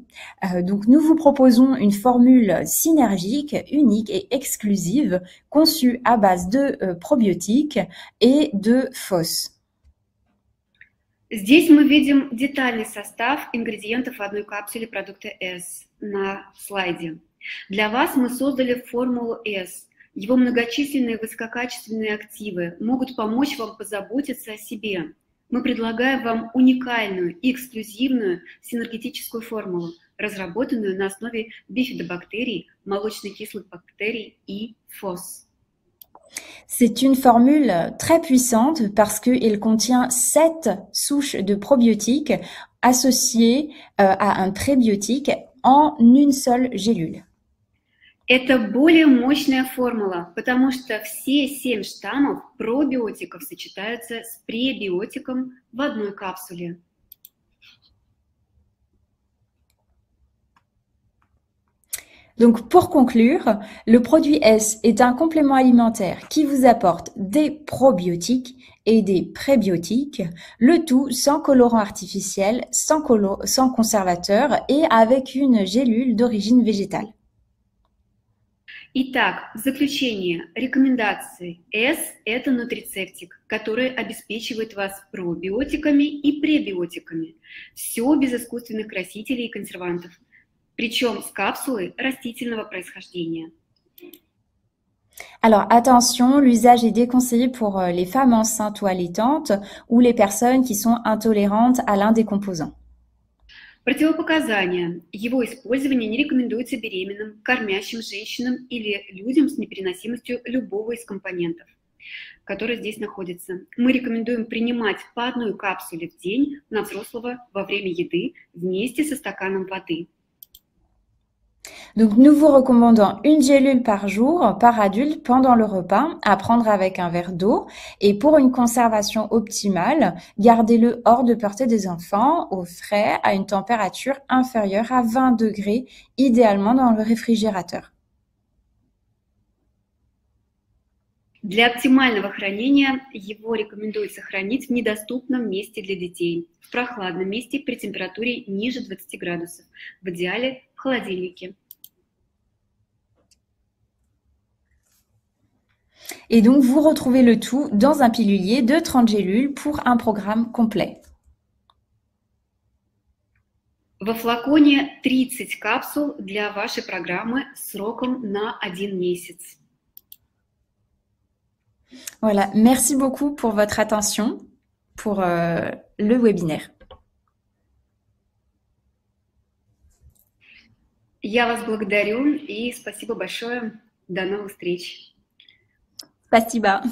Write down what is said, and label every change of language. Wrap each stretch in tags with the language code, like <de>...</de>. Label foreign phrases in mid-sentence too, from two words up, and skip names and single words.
<fr>Donc nous vous proposons une formule synergique, unique et exclusive conçue à base de probiotiques et de FOS.</fr> <ru>Здесь мы видим детальный состав ингредиентов в одной капсуле продукта S на слайде. Для вас мы создали формулу S. Его многочисленные высококачественные активы могут помочь вам позаботиться о себе. Мы предлагаем вам уникальную и эксклюзивную синергетическую формулу, разработанную на основе бифидобактерий, молочно-кислых бактерий и FOS.</ru> <fr>C'est une formule très puissante parce qu'elle contient 7 souches de probiotiques associées à un prébiotique en une seule gélule.</fr> <ru>Это более мощная формула, потому что все 7 штаммов пробиотиков сочетаются с пребиотиком в одной капсуле.</ru> <fr>Donc pour conclure, le produit S est un complément alimentaire qui vous apporte des probiotiques et des prébiotiques, le tout sans colorant artificiel, sans conservateur et avec une gélule d'origine végétale.</fr> <ru>Итак, в заключение, рекомендации. S – это нутрицептик, который обеспечивает вас пробиотиками и пребиотиками. Все без искусственных красителей и консервантов. Причем с капсулой растительного происхождения.</ru> <fr>Alors attention, l'usage est déconseillé pour les femmes enceintes ou allaitantes ou les personnes qui sont intolérantes à l'un des composants.</fr> <ru>Противопоказания. Его использование не рекомендуется беременным, кормящим женщинам или людям с непереносимостью любого из компонентов, которые здесь находятся. Мы рекомендуем принимать по одной капсуле в день на взрослого во время еды вместе со стаканом воды.</ru> <fr>Donc nous vous recommandons une gélule par jour par adulte pendant le repas à prendre avec un verre d'eau et pour une conservation optimale, gardez-le hors de portée des enfants, au frais, à une température inférieure à 20 degrés, idéalement dans le réfrigérateur.</fr> <ru>Для оптимального хранения его рекомендуется хранить в недоступном месте для детей, в прохладном месте при температуре ниже 20 градусов, в идеале в холодильнике.</ru> <fr>Et donc, vous retrouvez le tout dans un pilulier de 30 gélules pour un programme complet.</fr> <ru>Во флаконе 30 капсул для вашей программы сроком на 1 месяц.</ru> <fr>Voilà, merci beaucoup pour votre attention pour le webinaire.</fr> <ru>Я вас благодарю и спасибо большое. До новых встреч! Спасибо.</ru>